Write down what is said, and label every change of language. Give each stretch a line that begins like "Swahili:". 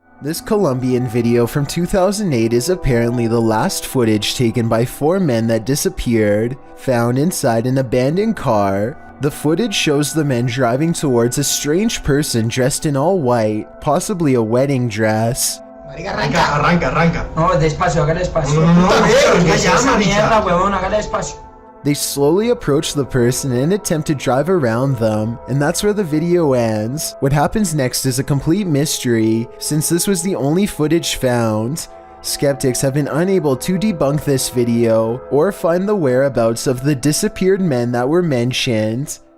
English: This Colombian video from 2008 is apparently the last footage taken by 4 men that disappeared, found inside an abandoned car. The footage shows the men driving towards a strange person dressed in all white, possibly a wedding dress.
Spanish: Arranca. No, despacio, hágale despacio. Esa mierda, huevón, hágale despacio.
English: They slowly approach the person and attempt to drive around them, and that's where the video ends. What happens next is a complete mystery, since this was the only footage found. Skeptics have been unable to debunk this video or find the whereabouts of the disappeared men that were mentioned.